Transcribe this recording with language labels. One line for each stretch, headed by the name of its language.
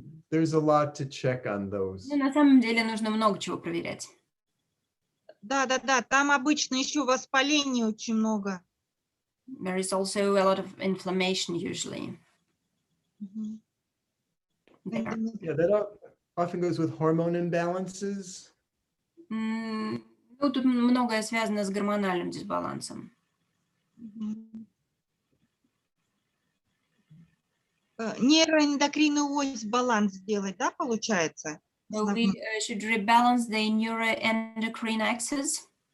English: There's a lot to check on those.
Russian: Ну, на самом деле нужно много чего проверять. Да, там обычно еще воспаления очень много.
English: There is also a lot of inflammation usually. There. Yeah, that often goes with hormone imbalances.
Russian: Ну, тут многое связано с гормональным дисбалансом. Нейроэндокринную ось баланс сделать, да, получается?
English: So we should rebalance the neuroendocrine axis.